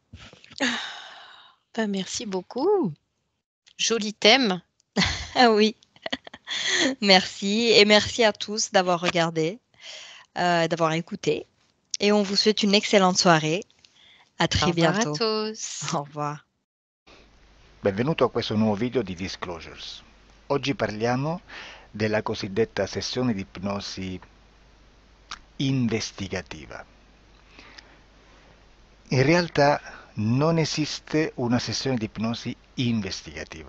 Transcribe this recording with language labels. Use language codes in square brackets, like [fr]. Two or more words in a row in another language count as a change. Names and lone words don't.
[fr] Ben, merci beaucoup. Joli thème. Ah oui, merci. Et merci à tous d'avoir regardé, d'avoir écouté. Et on vous souhaite une excellente soirée. À Au très revoir à bientôt. tous. Au revoir. [it] Benvenuto a questo nuovo video di Disclosures. Oggi parliamo della cosiddetta sessione di ipnosi investigativa. In realtà non esiste una sessione di ipnosi investigativa.